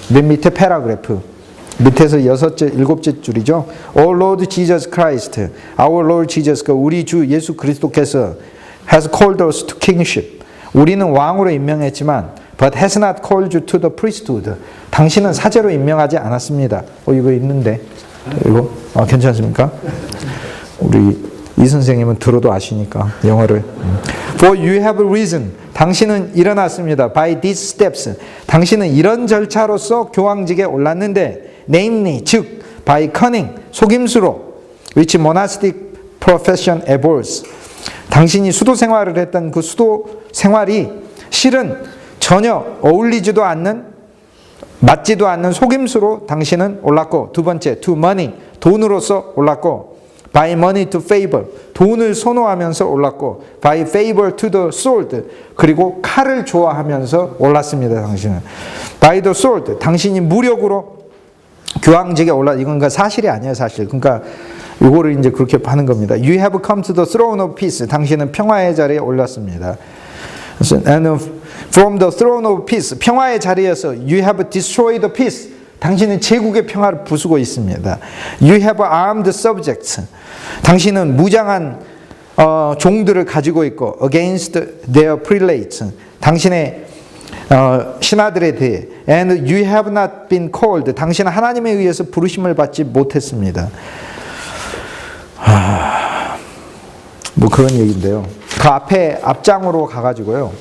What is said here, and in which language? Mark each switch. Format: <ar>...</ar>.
<ko>맨 밑에 패러그래프 밑에서 6째, 7째 줄이죠.</ko> <en>O Lord Jesus Christ, our Lord Jesus,</en> <ko>우리 주 예수 그리스도께서</ko> <en>has called us to kingship.</en> <ko>우리는 왕으로 임명했지만</ko> <en>but has not called you to the priesthood.</en> <ko>당신은 사제로 임명하지 않았습니다. 이거 있는데 이거 괜찮습니까? 우리 이 선생님은 들어도 아시니까 영어를.</ko> <en>For you have risen.</en> <ko>당신은 일어났습니다.</ko> <en>By these steps.</en> <ko>당신은 이런 절차로서 교황직에 올랐는데,</ko> <en>namely,</en> <ko>즉,</ko> <en>by cunning,</en> <ko>속임수로,</ko> <en>which monastic profession abhors.</en> <ko>당신이 수도 생활을 했던 그 수도 생활이 실은 전혀 어울리지도 않는, 맞지도 않는 속임수로 당신은 올랐고, 두 번째,</ko> <en>to money,</en> <ko>돈으로서 올랐고,</ko> <en>by money to favor,</en> <ko>돈을 선호하면서 올랐고,</ko> <en>by favor to the sword,</en> <ko>그리고 칼을 좋아하면서 올랐습니다. 당신은</ko> <en>by the sword,</en> <ko>당신이 무력으로 교황직에 이건 그러니까 사실이 아니에요, 사실. 그러니까 이거를 이제 그렇게 하는 겁니다.</ko> <en>You have come to the throne of peace,</en> <ko>당신은 평화의 자리에 올랐습니다.</ko> <en>And from the throne of peace,</en> <ko>평화의 자리에서</ko> <en>you have destroyed the peace,</en> <ko>당신은 제국의 평화를 부수고 있습니다.</ko> <en>You have armed subjects.</en> <ko>당신은 무장한 종들을 가지고 있고</ko> <en>against their prelates.</en> <ko>당신의 신하들에 대해</ko> <en>and you have not been called.</en> <ko>당신은 하나님에 의해서 부르심을 받지 못했습니다. 뭐 그런 얘기인데요. 그 앞장으로 가가지고요.</ko>